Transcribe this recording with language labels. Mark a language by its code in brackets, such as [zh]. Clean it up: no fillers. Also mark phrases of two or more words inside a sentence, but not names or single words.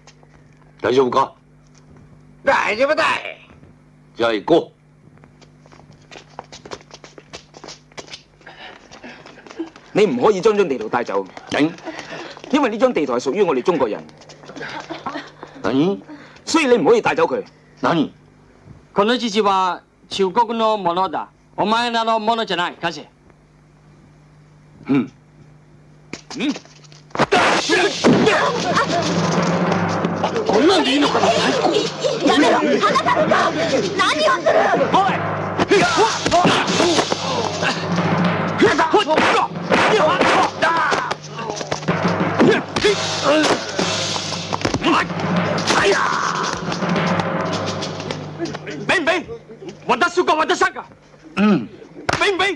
[ja] 大丈夫か？大丈夫だい。じゃあ行こう。 [yue] 你唔可以將張地圖帶走，因為呢張地圖係屬於我哋中國人，所以你唔可以帶走佢。 [ja] この父は中国のものだ。お前らのものじゃない。返せ。こんなんでいいのかな？やめろ！離さぬか！何をする！ [yue] 俾唔俾？揾得少個揾得失噶。俾唔俾？